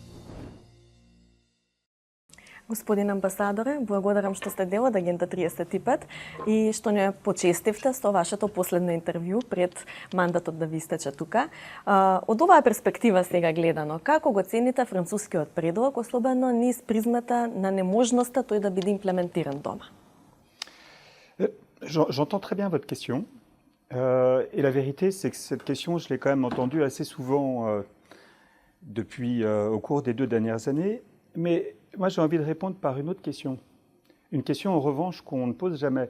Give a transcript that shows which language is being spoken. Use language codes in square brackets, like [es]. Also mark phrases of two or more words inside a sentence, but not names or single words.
[mk] Господин амбасадоре, благодарам што сте дел од Агента 35 и што не почестивте со вашето последно интервју пред мандатот да ви истече тука. Од оваа перспектива сега гледано, како го цените францускиот предлог, особено низ призмата на неможноста тој да биде имплементиран дома? [fr] J'entends très bien votre question. Et la vérité, c'est que cette question, je l'ai quand même entendue assez souvent depuis au cours des 2 dernières années. Mais moi, j'ai envie de répondre par une autre question. Une question, en revanche, qu'on ne pose jamais.